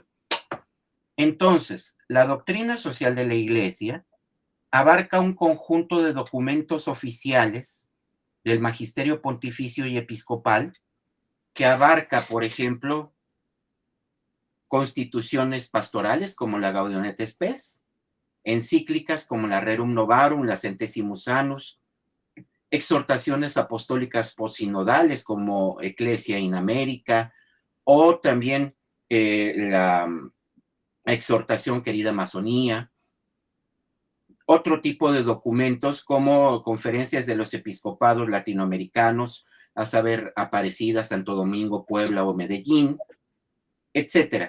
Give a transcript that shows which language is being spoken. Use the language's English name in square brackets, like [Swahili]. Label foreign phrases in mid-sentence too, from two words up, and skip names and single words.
[Spanish] Entonces, la doctrina social de la Iglesia abarca un conjunto de documentos oficiales del magisterio pontificio y episcopal que abarca, por ejemplo, constituciones pastorales como la Gaudium et Spes, encíclicas como la Rerum Novarum, la Centesimus Annus, exhortaciones apostólicas posinodales como Ecclesia in America, o también la exhortación Querida Amazonía, otro tipo de documentos como conferencias de los episcopados latinoamericanos, a saber, Aparecida, Santo Domingo, Puebla o Medellín, etcétera.